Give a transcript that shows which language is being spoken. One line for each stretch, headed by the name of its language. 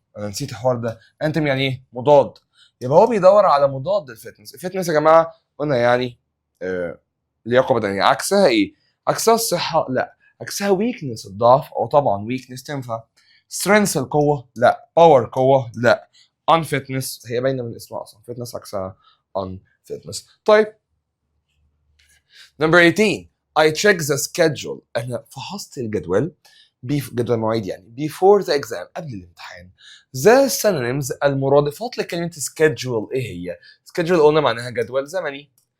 Arabic: انا نسيت الحوار ده. انتم يعني ايه؟ مضاد. يبقى هو بيدور على مضاد الفتنس. الفتنس يا جماعه قلنا يعني لياقه بدنيه. عكسها ايه؟ عكسها الصحه؟ لا. عكسها ويكنس الضعف؟ او طبعا ويكنس تنفع. سترينث القوه؟ لا. باور قوه؟ لا. unfitness هي باينه من اسمها اصلا.
English: fitness
Arabic: عكسها
English: unfitness.
Arabic: طيب
English: number 18 I check the schedule.
Arabic: انا فحصت الجدول، جدول مواعيد يعني
English: before the exam،
Arabic: قبل الامتحان.
English: the synonyms،
Arabic: المرادفات لكلمه schedule ايه هي؟ schedule قلنا معناها جدول زمني.